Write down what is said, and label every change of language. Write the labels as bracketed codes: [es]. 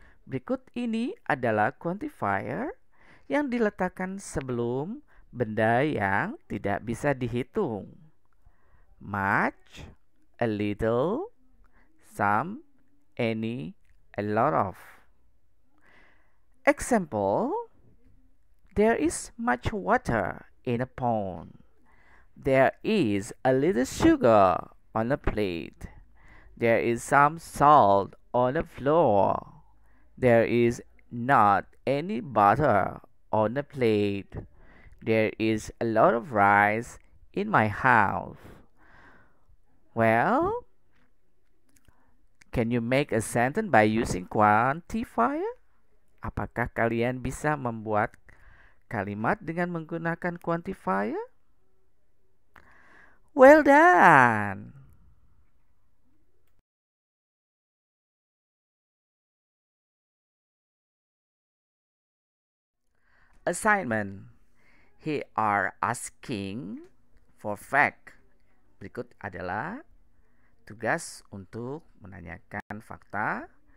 [id] Berikut ini adalah quantifier yang diletakkan sebelum benda yang tidak bisa dihitung. [en] Much, a little, some, any, a lot of. Example, there is much water in a pond. There is a little sugar on a plate. There is some salt on the floor. There is not any butter on the plate. There is a lot of rice in my house. Well, can you make a sentence by using quantifier? [id] Apakah kalian bisa membuat kalimat dengan menggunakan quantifier? [en] Well done! Assignment. Here are asking for fact. [id] Berikut adalah tugas untuk menanyakan fakta.